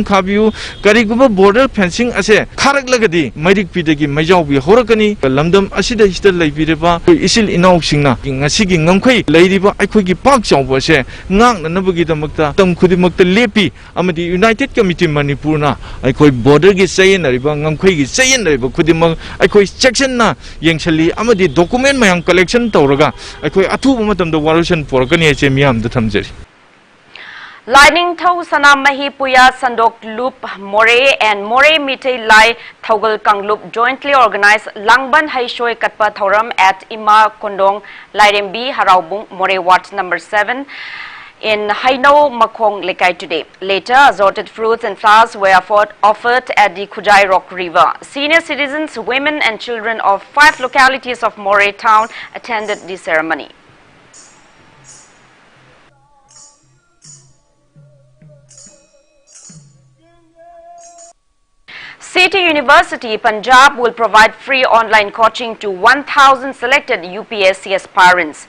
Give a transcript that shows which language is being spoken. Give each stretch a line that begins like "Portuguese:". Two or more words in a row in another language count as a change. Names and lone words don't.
Manipuri: ꯈꯥꯕꯤꯌꯨ ꯀꯔꯤꯒꯨꯝꯕ
English: border fencing
Manipuri: ꯑꯁꯦ ꯈꯥꯔꯛꯂꯒꯗꯤ ꯃꯩꯔꯤꯛꯄꯤꯗꯒꯤ ꯃꯩꯖꯥꯎꯕꯤ ꯍꯧꯔꯛꯀꯅꯤ ꯂꯝꯗꯝ ꯑꯁꯤꯗ ꯂꯩꯕꯤꯔꯤꯕ ꯏꯆꯤꯜ ꯏꯅꯥꯎꯁꯤꯡꯅ ꯉꯁꯤꯒꯤ ꯉꯝꯈꯩ ꯂꯩꯔꯤꯕ ꯑꯩꯈꯣꯏꯒꯤ ꯄꯥꯛ ꯆꯥꯎꯕ ꯑꯁꯦ ꯉꯥꯛꯅꯅꯕꯒꯤꯗꯃꯛꯇ ꯃꯇꯝ ꯈꯨꯗꯤꯡꯃꯛꯇ ꯂꯦꯞꯄꯤ ꯑꯃꯗꯤ ꯌꯨꯅꯥꯏꯇꯦꯗ ꯀꯝꯃꯤꯇꯤ ꯃꯅꯤꯄꯨꯔꯅ ꯑꯩꯈꯣꯏ ꯕꯣꯔꯗꯔꯒꯤ ꯆꯌꯦꯠꯅꯔꯤꯕ ꯉꯝꯈꯩꯒꯤ ꯆꯌꯦꯠꯅꯔꯤꯕ ꯈꯨꯗꯤꯡꯃꯛ ꯑꯩꯈꯣꯏ ꯆꯦꯛꯁꯤꯟꯅ ꯌꯦꯡꯁꯤꯜꯂꯤ ꯑꯃꯗꯤ ꯗꯣꯀꯨꯃꯦꯟ ꯃꯌꯥꯝ ꯀꯂꯦꯛꯁꯟ ꯇꯧꯔꯒ ꯑꯩꯈꯣꯏ ꯑꯊꯨꯕ ꯃꯇꯝꯗ ꯋꯥꯔꯣꯏꯁꯟ ꯄꯣꯔꯛꯀꯅꯤ ꯍꯥꯏꯁꯦ ꯃꯤꯌꯥꯝꯗ ꯊꯝꯖꯔꯤ
English: Lainingthau Sanamahi Puya Sandok Loop More and More Mitei Lai Thogal Kangloop jointly organized Langban Haishoi Katpa Thoram at Ima Kondong Lairembi Haraubung More Wat number 7 in Hainau Makong Lekai today. Later, assorted fruits and flowers were offered at the Kujai Rock River. Senior citizens, women and children of 5 localities of More town attended the ceremony. City University, Punjab will provide free online coaching to 1,000 selected UPSC aspirants.